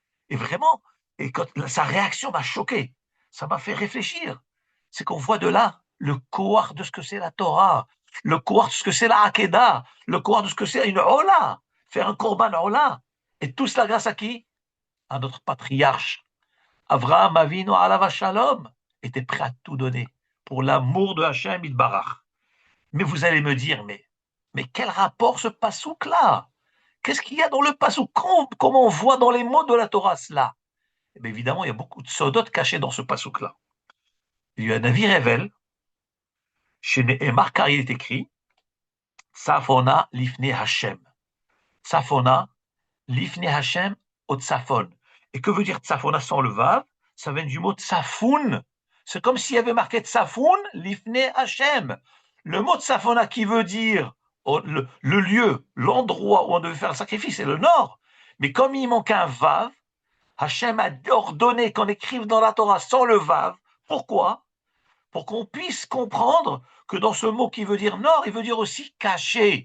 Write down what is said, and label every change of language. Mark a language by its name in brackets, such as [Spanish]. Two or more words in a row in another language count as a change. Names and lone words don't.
[French] Et vraiment, et quand sa réaction m'a choqué, ça m'a fait réfléchir. C'est qu'on voit de là le koar de ce que c'est la Torah, le koar de ce que c'est la Hakeda, le koar de ce que c'est une Ola, faire un [Hebrew] קרבן עולה. [French] Et tout cela grâce à qui? À notre patriarche. Avraham Avinu [Hebrew] עליו השלום [French] était prêt à tout donner pour l'amour de Hachem Itbarach. Mais vous allez me dire, mais quel rapport ce pasouk-là? Qu'est-ce qu'il y a dans le pasouk? Comment on voit dans les mots de la Torah cela? Eh bien, évidemment, il y a beaucoup de sodotes cachés dans ce pasouk-là. Il y a un avis révèle, chez Nehemar, car il est écrit, [Hebrew] צפונה לפני השם. צפונה לפני השם au tsafon. [French] Et que veut dire tsafona sans le vav? Ça vient du mot tsafoun. C'est comme s'il y avait marqué [Hebrew] צפון לפני השם. [French] Le mot tsafona qui veut dire le lieu, l'endroit où on devait faire le sacrifice, c'est le nord. Mais comme il manque un vav, Hachem a ordonné qu'on écrive dans la Torah sans le vav. Pourquoi? Pour qu'on puisse comprendre que dans ce mot qui veut dire nord, il veut dire aussi caché.